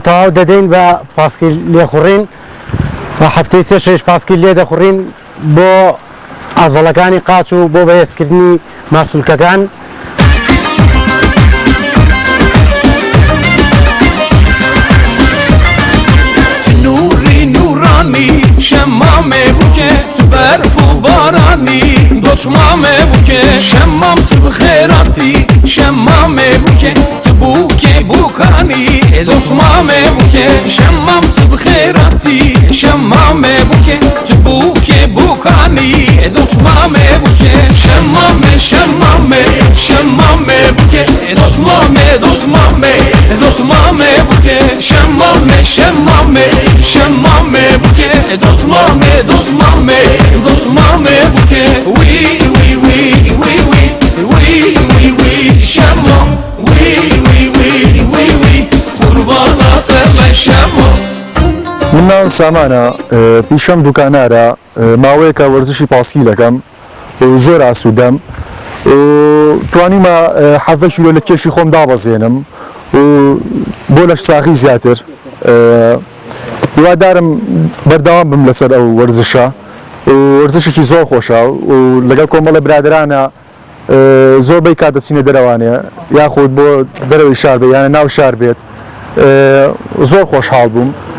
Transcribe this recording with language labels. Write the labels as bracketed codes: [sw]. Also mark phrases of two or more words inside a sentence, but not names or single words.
[ckb] تەواو دەدەین بە پاسکیل لێخوڕین بە هەفتەی 3-6 پاسکیل لێ دەخوڕین بۆ ئازەڵەکانی قاچ و بۆ بەهێزکردنی ماسوولکەکان نوری نورانی شمامه بوکه تو برف و بارانی دوچمامه بوکه شمام تو بخیراتی شمامه بوکه تو بوکه بوکانی دوچمامه بوکه شمام تو بخیراتی شمامه بوکه شمامی دوتمامه بوکه شمامه شمامه شمامه بوکه دوتمامه دوتمامه دوتمامه بوکه شمامه شمامه شمامه بوکه دوتمامه دوتمامه دوتمامه بوکه وی وی وی وی وی وی وی وی شمام وی وی وی وی وی قربانات شمام من ناوم سامانە پیشەم دوکانارە ماوەیەکە وەرزشی پاسکی دەکەم و زۆر ئاسوودەم توانیمە 7 کیلۆ لە کێشی خۆم دابەزێنم و بۆ لەش ساغی زیاتر هیوادارم بەردەوام بم لەسەر ئەو وەرزشە وەرزشێکی زۆر خۆشە و لەگەڵ کۆمەڵە برادرانە زۆربەی کات دەچینە دەرەوانێ یاخود بۆ دەرەوەی شار بێت یانە ناو شار بێت زۆر خۆشحاڵ بووم